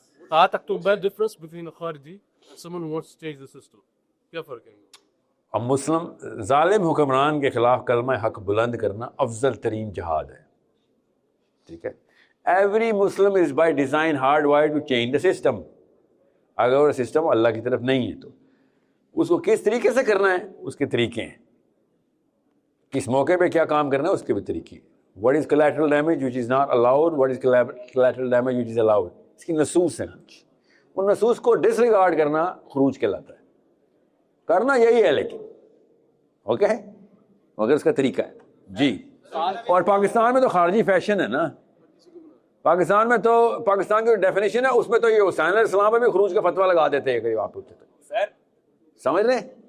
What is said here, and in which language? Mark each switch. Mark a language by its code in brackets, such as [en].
[en] 7 October difference between a خارجی someone who wants to change the system, [ur] کیا فرق ہے؟ اب مسلم ظالم حکمران کے خلاف کلمہ حق بلند کرنا افضل ترین جہاد ہے. [en] ٹھیک ہے, every Muslim is by design hardwired to change the system. [ur] اگر وہ سسٹم اللہ کی طرف نہیں ہے تو اس کو کس طریقے سے کرنا ہے, اس کے طریقے ہیں. کس موقع پہ کیا کام کرنا ہے اس کے بھی طریقے. [en] what is collateral damage which is not allowed, what is collateral damage which is allowed, [ur] اس کی نصوص ہیں. ان نصوص کو ڈس ریگارڈ کرنا خروج کہلاتا ہے. کرنا یہی ہے لیکن اوکے مگر اس کا طریقہ ہے جی. اور پاکستان میں تو خارجی فیشن ہے نا, پاکستان میں تو پاکستان کی ڈیفینیشن ہے اس میں تو یہ حسین علیہ السلام پہ بھی خروج کا فتویٰ لگا دیتے ہیں آپ ہوتے تو سمجھ رہے.